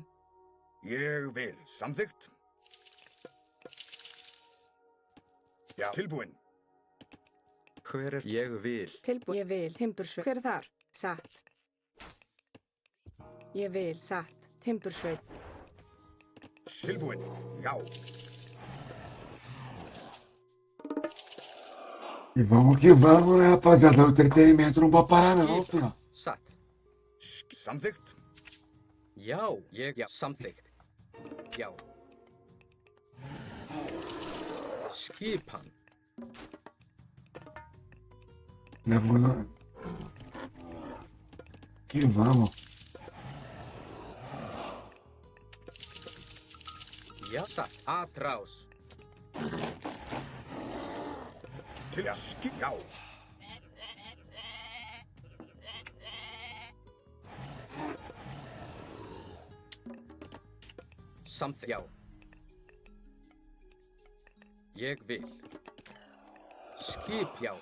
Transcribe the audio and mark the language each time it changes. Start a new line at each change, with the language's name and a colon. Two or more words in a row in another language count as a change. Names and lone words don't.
Icelandic: Ég vil. Samþykkt. Já. Tilbúin. Hver er ég vil? Tilbúin. Ég vil. Timbursveit. Hver er þar? Satt. Ég vil. Satt. Timbursveit. Tilbúin. Já.
Portuguese: E vamos que vamos, né, rapaziada? O entretenimento não pode parar não, filho.
Icelandic: Satt. Samþykkt. Já, já, samþykkt. Já. Skipan.
Portuguese: Que vamos.
Icelandic: Já, satt. Atrás. Til já. Samþykkt. Já. Ég vil. Skip, já.